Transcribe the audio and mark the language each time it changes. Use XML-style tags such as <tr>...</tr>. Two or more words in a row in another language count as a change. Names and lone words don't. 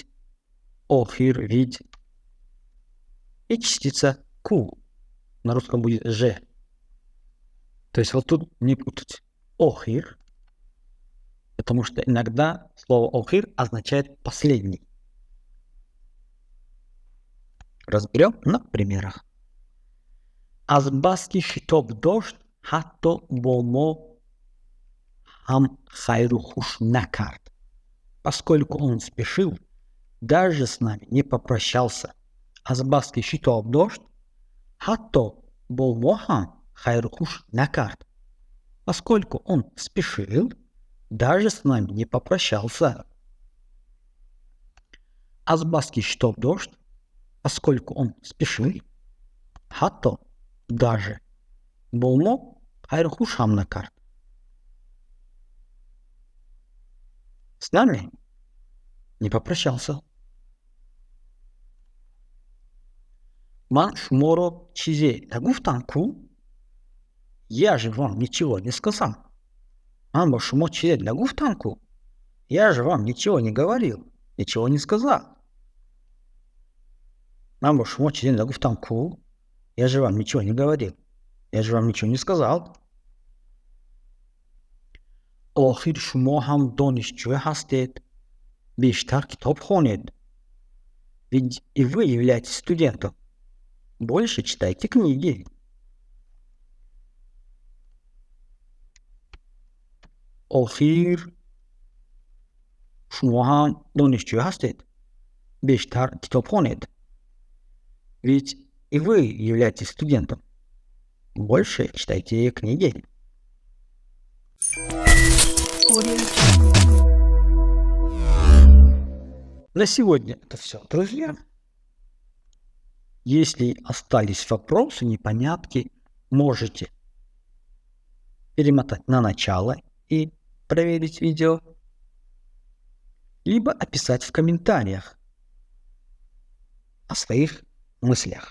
<ru>Охир. Ведь. И частица ку. На русском будет же. То есть вот тут не путать.</ru> <tg>Охир.</tg> <ru>Потому что иногда слово охир означает последний. Разберем на примерах.</ru> <tg>Азбаски шитоб дождь, хатто бомо хам хайру хуш накарт.</tg> <ru>Поскольку он спешил, даже с нами не попрощался.</ru> <tg>Азбаски шитоб дождь, хатто бомо хам хайру хуш накарт.</tg> <ru>Поскольку он спешил, даже с нами не попрощался.</ru> <tg>Азбаски шитоб дождь,</tg> <ru>поскольку он спешил,</ru> <tg>хатто даже болмо хайрхушам на карт.</tg> <ru>С нами не попрощался.</ru> <tg>Ман шуморо чизе нагуфтанку.</tg> <ru>Я же вам ничего не сказал.</ru> <tg>Ман шумо чизе нагуфтанку.</tg> <ru>Я же вам ничего не говорил, ничего не сказал.</ru> <tg>Ман шумо чизе нагуфтанку.</tg> <ru>Я же вам ничего не говорил. Я же вам ничего не сказал.</ru> <tg>Охир шумо хам донишчу хастет. Биштар китоб хонед.</tg> <ru>Ведь и вы являетесь студентом. Больше читайте книги.</ru> <fa>آخر شما هم دانشجو هستید. بیشتر کتاب خوانید.</fa> <ru>Ведь и вы являетесь студентом. Больше читайте книги. На сегодня это все, друзья. Если остались вопросы, непонятки, можете перемотать на начало и проверить видео, либо описать в комментариях о своих мыслях.</ru>